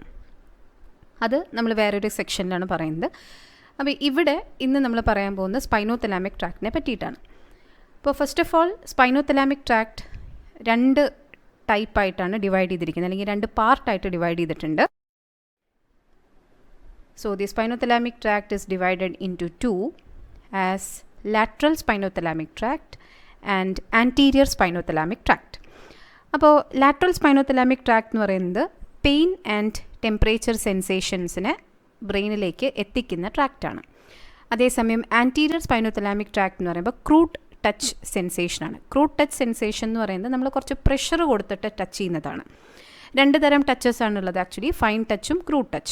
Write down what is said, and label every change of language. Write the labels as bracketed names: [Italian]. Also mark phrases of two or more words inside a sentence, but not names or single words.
[Malayalam] അത് നമ്മൾ വേറൊരു സെക്ഷനിലാണ് പറയുന്നത്. അപ്പോൾ ഇവിടെ ഇന്ന് നമ്മൾ പറയാൻ പോകുന്നത് [English] spinothalamic tract [Malayalam] പറ്റിയിട്ടാണ്. അപ്പോൾ [English] first of all spinothalamic tract [Malayalam] രണ്ട് ടൈപ്പായിട്ടാണ് ഡിവൈഡ് ചെയ്തിരിക്കുന്നത്, അല്ലെങ്കിൽ രണ്ട് പാർട്ടായിട്ട് ഡിവൈഡ് ചെയ്തിട്ടുണ്ട്. [English] So the spinothalamic tract is divided into two as lateral spinothalamic tract and anterior spinothalamic tract. [Malayalam] അപ്പോൾ [English] lateral spinothalamic tract [Malayalam] എന്ന് പറയുന്നത് [English] pain and temperature [Malayalam] സെൻസേഷൻസിനെ ബ്രെയിനിലേക്ക് എത്തിക്കുന്ന ട്രാക്റ്റാണ്. അതേസമയം [English] anterior spinothalamic tract [Malayalam] എന്ന് പറയുമ്പോൾ [English] crude touch [Malayalam] സെൻസേഷനാണ്. [English] crude touch sensation [Malayalam] എന്ന് പറയുന്നത് നമ്മൾ കുറച്ച് പ്രഷർ കൊടുത്തിട്ട് ടച്ച് ചെയ്യുന്നതാണ്. രണ്ട് തരം ടച്ചസ് ആണുള്ളത് [English] actually, fine touch crude touch.